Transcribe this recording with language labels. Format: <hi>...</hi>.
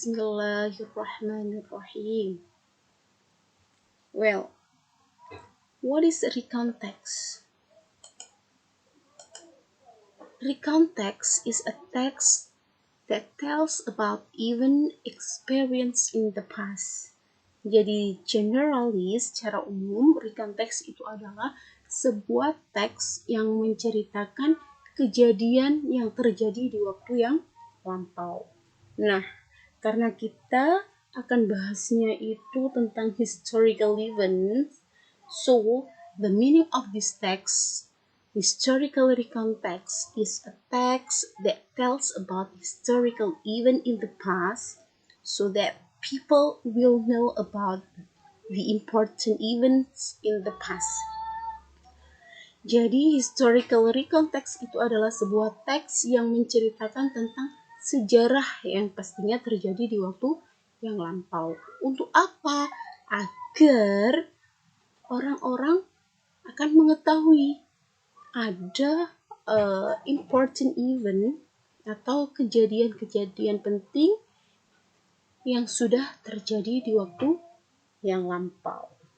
<ar>Bismillahirrahmanirrahim.</ar> <en>Well, what is recount text? Recount text is a text that tells about event experience in the past.</en> <id>Jadi generally secara umum recount text itu adalah sebuah teks yang menceritakan kejadian yang terjadi di waktu yang lampau. Nah, karena kita akan bahasnya itu tentang</id> <en>historical events, so the meaning of this text, historical recount text, is a text that tells about historical event in the past so that people will know about the important events in the past.</en> <id>Jadi, historical recount text itu adalah sebuah teks yang menceritakan tentang sejarah yang pastinya terjadi di waktu yang lampau. Untuk apa? Agar orang-orang akan mengetahui ada important event atau kejadian-kejadian penting yang sudah terjadi di waktu yang lampau.</id>